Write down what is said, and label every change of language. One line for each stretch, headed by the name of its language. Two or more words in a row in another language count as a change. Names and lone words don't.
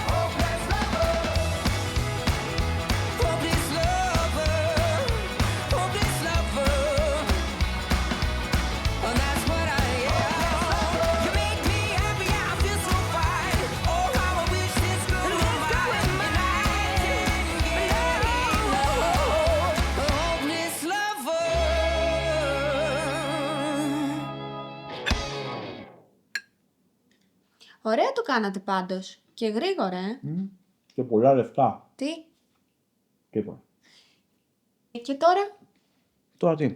English: Hopeless lover, hopeless lover, hopeless lover. And that's what I am. You make me happy, I feel so fine. Oh, how I wish this girl were mine. And I can't get enough. A hopeless lover.
Greek: Ωραία το κάνατε πάντως. Και γρήγορα, Και πολλά λεφτά. Τι? Τίποτα. Και τώρα, Τώρα τι.